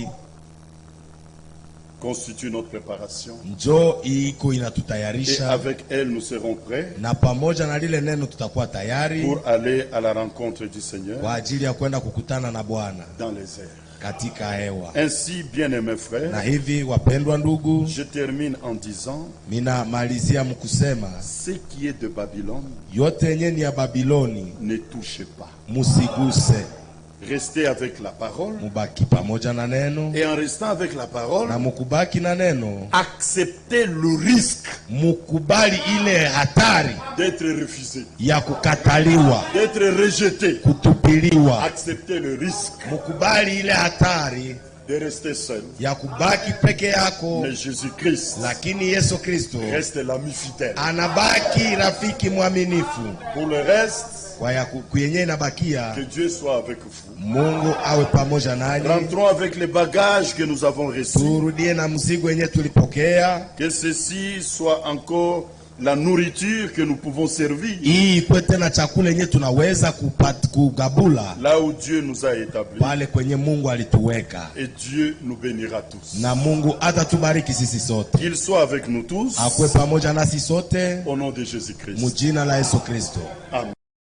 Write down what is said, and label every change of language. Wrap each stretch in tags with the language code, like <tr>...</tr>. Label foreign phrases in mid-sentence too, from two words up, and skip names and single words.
<fr>constitue notre préparation.</fr> <sw>njo iko</sw> <fr>Et</fr> <sw>inatutayarisha.</sw> <fr>avec elle, nous serons prêts</fr> <sw>Na pamoja na lile neno tutakuwa tayari</sw> <fr>pour aller à la rencontre du Seigneur</fr> <sw>kwa ajili ya kwenda kukutana na Bwana</sw> <fr>dans les airs.</fr> <sw>katika hewa.</sw> <fr>Ainsi, bien-aimés</fr> <sw>Na</sw> <fr>frères,</fr> <sw>hivi wapendwa ndugu,</sw> <fr>je termine en disant,</fr> <sw>minamalizia mkusema</sw> <fr>ce qui est de Babylone,</fr> <sw>yote yenye ni ya Babiloni</sw> <fr>ne touchez pas.</fr> <sw>musiguse.</sw> <fr>Restez avec la parole.</fr> <sw>Mubaki pamoja na neno,</sw> <fr>Et en restant avec la parole,</fr> <sw>na mukubaki na neno,</sw> <fr>acceptez le risque</fr> <sw>mukubali ile hatari</sw> <fr>d'être refusé,</fr> <sw>ya kukataliwa,</sw> <fr>d'être rejeté.</fr> <sw>kutupiliwa.</sw> <fr>Acceptez le risque</fr> <sw>Mukubali ile hatari</sw> <fr>de rester seul.</fr> <sw>ya kubaki peke yako,</sw> <fr>Mais Jésus-Christ</fr> <sw>lakini Yesu Kristo</sw> <fr>reste l'ami fidèle.</fr> <sw>anabaki rafiki mwaminifu.</sw> <fr>Pour le reste,</fr> <sw>Kwa ya kuyenye inabakia,</sw> <fr>que Dieu soit avec vous.</fr> <sw>Mungu awe pamoja nanyi.</sw> <fr>Rentrons avec les bagages que nous avons reçus.</fr> <sw>Turudie na mzigo yenye tulipokea.</sw> <fr>Que ceci soit encore la nourriture que nous pouvons servir.</fr> <sw>Hii ikuwe tena chakula yenye tunaweza kugabula</sw> <fr>Là où Dieu nous a établis.</fr> <sw>pale kwenye Mungu alituweka.</sw> <fr>Et Dieu nous bénira tous.</fr> <sw>Na Mungu atatubariki sisi sote.</sw> <fr>Qu'il soit avec nous tous.</fr> <sw>Akuwe pamoja nasi sote</sw> <fr>Au nom de Jésus-Christ.</fr> <sw>mujina la Yesu Kristo. Amen.</sw>